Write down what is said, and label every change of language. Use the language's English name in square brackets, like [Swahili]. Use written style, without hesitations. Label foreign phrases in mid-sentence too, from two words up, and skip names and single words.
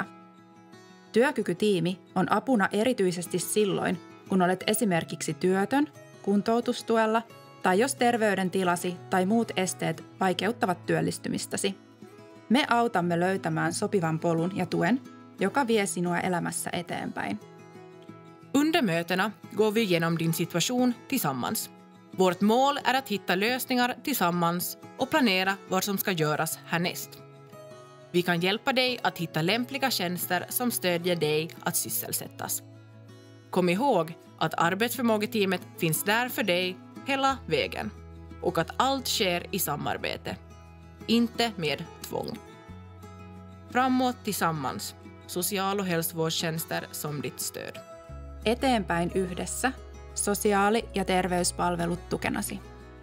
[Finnish] Työkykytiimi on apuna erityisesti silloin, kun olet esimerkiksi työtön, kuntoutustuella tai jos terveydentilasi tai muut esteet vaikeuttavat työllistymistäsi. Me autamme löytämään sopivan polun ja tuen, joka vie sinua elämässä eteenpäin. [Swedish] Under mötena går vi igenom din situation tillsammans. Vårt mål är att hitta lösningar tillsammans och planera vad som ska göras härnäst. Vi kan hjälpa dig att hitta lämpliga tjänster som stödjer dig att sysselsättas. Kom ihåg att arbetsförmågeteamet finns där för dig hela vägen och att allt sker i samarbete, inte med tvång. Framåt tillsammans, social- och hälsovårdstjänster som ditt stöd. [Finnish] Eteenpäin yhdessä, sosiaali- ja terveyspalvelut tukenasi.